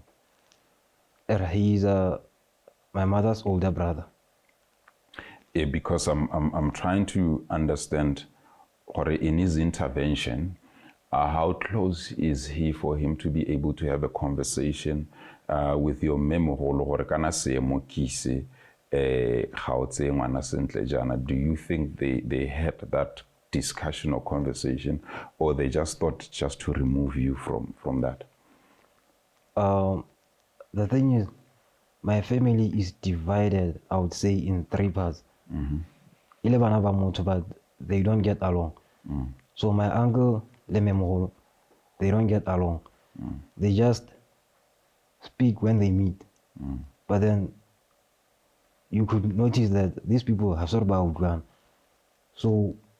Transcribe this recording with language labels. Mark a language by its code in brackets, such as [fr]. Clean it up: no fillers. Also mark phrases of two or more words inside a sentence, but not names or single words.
[en] He's my mother's older brother. Yeah, because I'm trying to understand, or in his intervention, how close is he for him to be able to have a conversation with your [tn] memorolo gore kana se mo kise ga o tse ngwana sentle jana? [en] Do you think they had that discussion or conversation, or they just thought just to remove you from that? The thing is, my family is divided, I would say, in 3 parts. [tn] Ile bana ba motho, [en] but they don't get along. So my uncle [tn] le memogolo, [en] they don't get along. They just speak when they meet. But then you could notice that these people have sort of outgrown. So